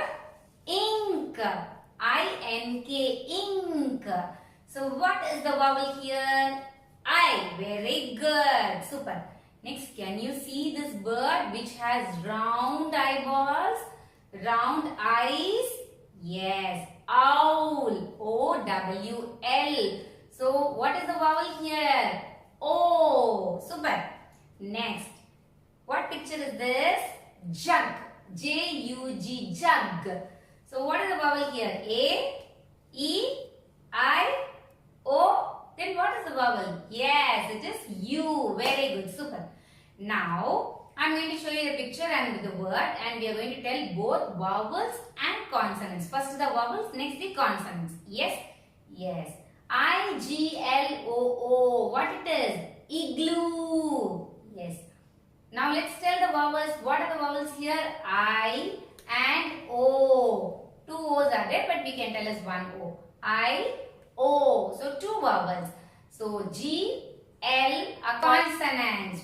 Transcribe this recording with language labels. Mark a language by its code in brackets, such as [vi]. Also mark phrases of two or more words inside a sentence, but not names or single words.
[en] Ink. I-N-K. Ink. So what is the vowel here? I. Very good. Super. Next, can you see this bird which has round eyeballs? Round eyes? Yes. Owl. O-W-L. So what is the vowel here? O. Super. Next. What picture is this? Jug. J-U-G. Jug. So what is the vowel here? A. E. I. O, then what is the vowel? Yes, it is U. Very good, super. Now, I am going to show you the picture and the word and we are going to tell both vowels and consonants. First the vowels, next the consonants. Yes? Yes. I-G-L-O-O. What it is? Igloo. Yes. Now let's tell the vowels. What are the vowels here? I and O. Two O's are there but we can tell as one O. I, O. So two vowels. So G, L are consonants.